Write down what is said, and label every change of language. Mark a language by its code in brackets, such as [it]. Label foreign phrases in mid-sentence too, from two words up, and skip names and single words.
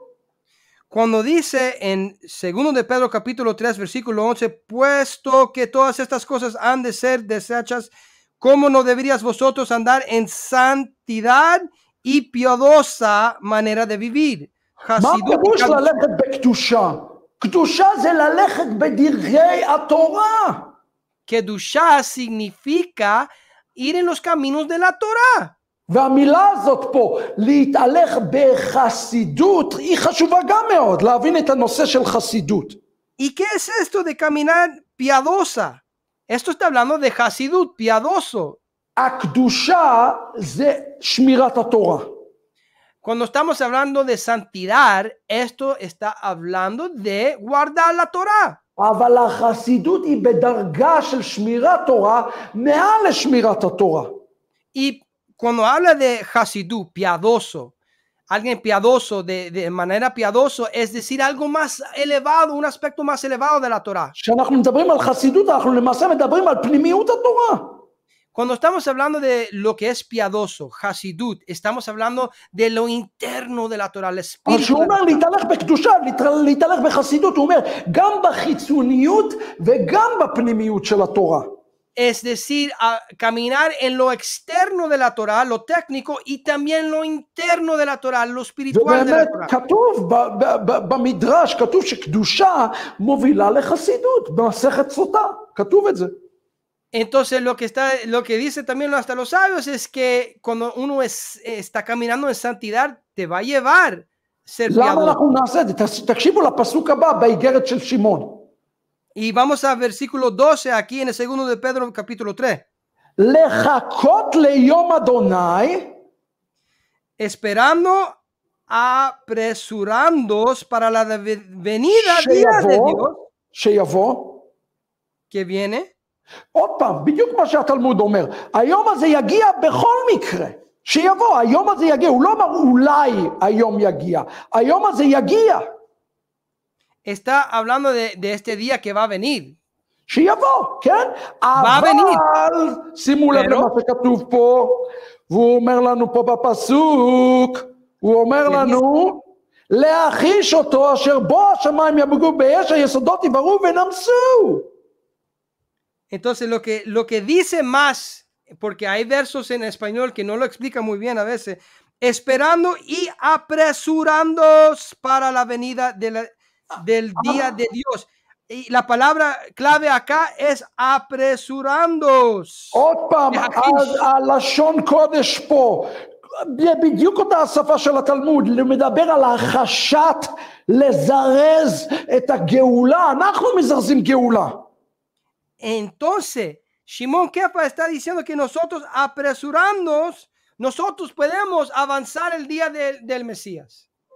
[es] Cuando dice en segundo de Pedro capítulo 3 versículo 11, puesto que todas estas cosas han de ser deshechas, ¿cómo no deberías vosotros andar en santidad y piadosa manera de vivir? [he] מה פירוש ללכת בקדושה? קדושה זה ללכת בדרכי התורה. [es] קדושה significa ir en los caminos de la Torah. [he] והמילה הזאת פה, להתהלך בחסידות, היא חשובה גם מאוד, להבין את הנושא של חסידות. [es] ¿Y qué es esto de caminar piadosa? Esto está hablando de חסידות, piadoso. [he] הקדושה זה שמירת התורה. [es] Cuando estamos hablando de santidad, esto está hablando de guardar la Torah. [he] אבל החסידות היא בדרגה של שמירת תורה, מעל לשמירת התורה. [es] Y cuando habla de Hasidú, piadoso, alguien piadoso, de manera piadoso, es decir, algo más elevado, un aspecto más elevado de la Torah. [he] כשאנחנו מדברים על חסידות, אנחנו למעשה מדברים על פנימיות התורה. [es] Cuando estamos hablando de lo que es piadoso, Hasidut, estamos hablando de lo interno de la Torah, el espíritu. [he] כשהוא אומר להתהלך בקדושה, להתהלך בחסידות, הוא אומר גם בחיצוניות וגם בפנימיות של התורה. [es] Es decir, caminar en lo externo de la Torah, lo técnico, y también lo interno de la Torah, lo espiritual de la Torah. [he] כתוב במדרש, כתוב שקדושה מובילה לחסידות, במסכת סוטה, כתוב את זה. [es] Entonces lo que dice también hasta los sabios es que cuando uno está caminando en santidad, te va a llevar ser piadoso. [he] למה אנחנו נעשה את זה? תקשיבו לפסוק הבא באיגרת של שמעון. [es] Y vamos a versículo 12 aquí en el segundo de Pedro capítulo 3. [he] לחכות ליום אדוני, [es] esperando, apresurándoos para la venida día de Dios. [he] שיבוא. [es] que viene. [he] עוד פעם, בדיוק מה שהתלמוד אומר, היום הזה יגיע בכל מקרה, שיבוא, היום הזה יגיע, הוא לא אומר אולי היום יגיע, היום הזה יגיע. [es] Está hablando de este día que va a venir. [he] שיבוא, כן? אבל, שימו לב למה שכתוב פה, והוא אומר לנו פה בפסוק, הוא אומר לנו, להחיש אותו אשר בו השמיים יבגו באש, היסודות יברו ונמסו. [es] Entonces lo que dice más, porque hay versos en español que no lo explican muy bien a veces, esperando y apresurándoos para la venida del día de Dios. Y la palabra clave acá es apresurándoos. [he] עוד פעם, הלשון קודש פה, בדיוק אותה השפה של התלמוד, מדבר על החשת לזרז את הגאולה, אנחנו מזרזים גאולה. [es] Entonces, Shimon Kefa está diciendo que nosotros apresurándonos, nosotros podemos avanzar el día del Mesías.